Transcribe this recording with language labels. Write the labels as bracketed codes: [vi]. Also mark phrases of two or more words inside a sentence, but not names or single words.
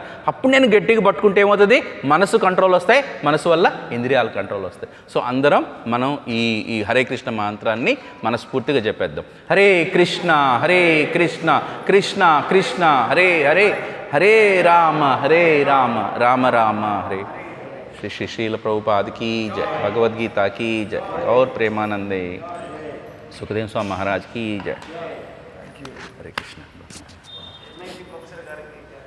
[te] అప్పుడు నేను గట్టిగా పట్టుకుంటే ఏమవుతుంది, మనసు కంట్రోల్ వస్తాయి, మనసు వల్ల ఇంద్రియాలు కంట్రోల్ వస్తాయి. సో అందరం మనం ఈ హరే కృష్ణ మంత్రాన్ని మనస్ఫూర్తిగా చెప్పేద్దాం. [sa] హరే కృష్ణ కృష్ణ కృష్ణ హరే హరే, హరే రామ రామ రామ హరే. [hi] శ్రీ శ్రీల ప్రభుపాద की जय, भगवद्गीता की जय और प्रेमानंदे सुखदेव स्वामी महाराज की जय. हरे कृष्ण.